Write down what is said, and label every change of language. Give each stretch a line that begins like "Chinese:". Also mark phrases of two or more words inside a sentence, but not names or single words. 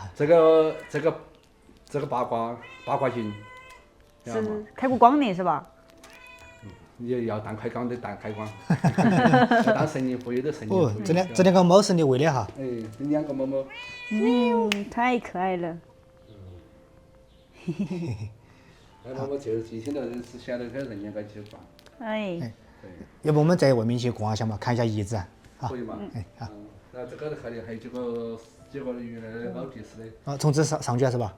Chinese: 這個八卦鏡。是開過光的是吧？也要當開光的當開光，當神靈附有的神靈。這兩個貓是你餵的哈？這兩個貓貓。太可愛了。那我就一天到晚是曉得跟人家在一起逛。要不我們在外面去逛一下嘛，看一下遺址啊。可以嘛？好。那這個還有幾個原來的老地勢的。從這上去是吧？